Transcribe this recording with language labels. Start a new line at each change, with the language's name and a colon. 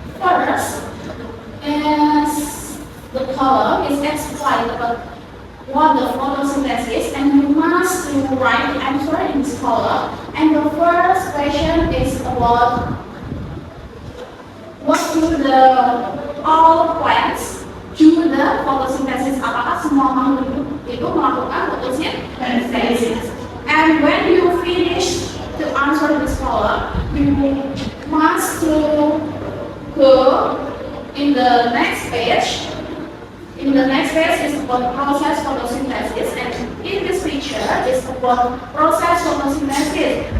English: First, is the column is explained about what the photosynthesis, and you must write the answer in this column. And the first question is about what do the all plants do the photosynthesis?
Indonesian: Apakah semua makhluk itu melakukan photosynthesis?
English: And when you finish to answer this column, you must to go in the next page. In the next page is about process photosynthesis, and in this picture is about process photosynthesis.